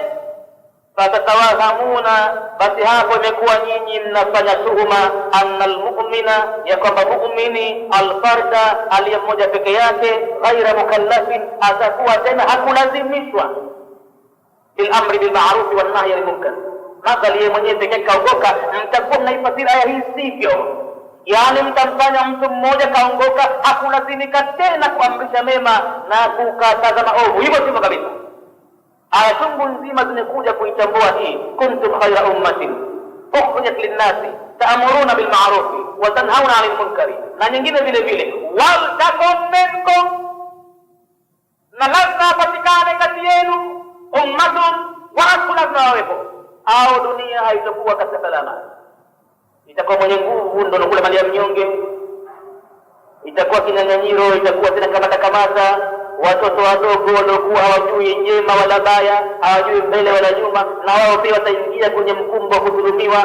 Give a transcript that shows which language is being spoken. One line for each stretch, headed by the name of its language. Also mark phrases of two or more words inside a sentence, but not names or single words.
Swahili: Fatatawahamuna, basi hapo imekuwa nyinyi mnafanya tuhuma,
Arabic: أن المؤمن,
Swahili: ya kwamba mu'mini alfarda, aliye mmoja peke yake,
Arabic: غير مكلف,
Swahili: atakuwa tena hakulazimishwa
Arabic: بالأمر بالمعروف والنهي عن المنكر.
Swahili: Madhali yeye mwenyewe pekee kaongoka, mtakuwa mnaifasiri aya hii sivyo. Yani mtamfanya mtu mmoja kaongoka, hakulazimika tena kuamrisha mema na kukataza maovu, hivyo sivyo kabisa. Aya chungu nzima zimekuja kuitambua hii,
Arabic: كنتم خير أمة أخرجت للناس تأمرون بالمعروف وتنهون عن المنكر,
Swahili: na nyingine vile vile
Arabic: ولتكن منكم,
Swahili: na lazima patikane kati yenu ummatun, watu lazima wawepo, au dunia haitakuwa katika salama. Itakuwa mwenye nguvu ndo kule mali ya mnyonge, itakuwa kinyang'anyiro, itakuwa tena kamata watoto wadogo waliokuwa hawajui njema wala baya, hawajui mbele wala nyuma, na wao pia wataingia kwenye mkumbo wa kudhulumiwa.